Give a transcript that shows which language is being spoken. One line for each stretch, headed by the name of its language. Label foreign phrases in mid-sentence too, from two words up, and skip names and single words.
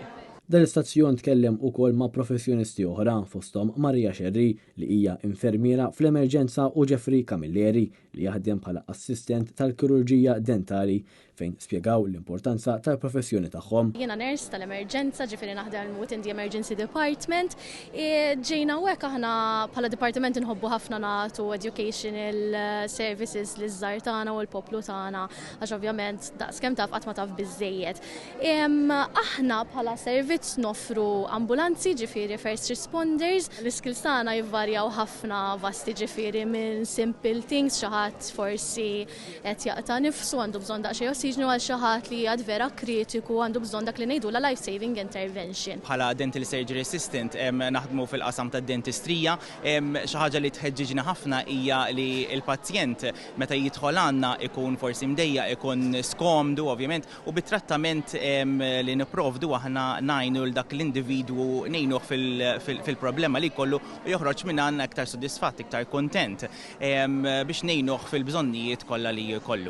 Maltese: Dan l-istazzjon tkellem ukoll ma' professjonisti oħra fosthom Marija Xerri li hija infermiera fl-emerġenza u Ġeffri Kamilleri li jaħdem bħala assistent tal-kirurġija dentali fejn spjegaw l-importanza tal-professjoni tagħhom. Jiena ners tal-emerġenza, ġifieri naħdem
English: within the emergency department.
Maltese: Ġejna hekk aħna bħala departiment inħobbu ħafna nagħtu
English: educational services
Maltese: liż-żgħar tagħna u l-poplu tagħna għax ovvjament daqskemm taf qatt ma taf biżżejjed. Aħna bħala servizz noffru ambulanzi, ġifieri
English: first responders.
Maltese: L-iskills tagħna jivvarjaw ħafna vasti, ġifieri minn
English: simple things,
Maltese: xi ħadd forsi qed jaqta' nifsu għandu bżonn daqsxejn ossiġnu għal xi ħadd li għad vera kritiku għandu bżonn dak li ngħidula
English: life saving intervention.
Maltese: Bħala
English: dental surgery assistant
Maltese: naħdmu fil-qasam tad-dentistrija, xi ħaġa li tħeġġiġna ħafna hija li l-pazjent meta jidħol għandna ikun forsi mdejja, ikun skomdu ovvjament u bit-trattament li nipprovdu aħna ngħinu l dak l-individwu ngħinuh fil-problema li jkollu u joħroġ minn għandna iktar sodisfatt, iktar kontent biex ngħinuh fil-bżonnijiet kollha li jkollu.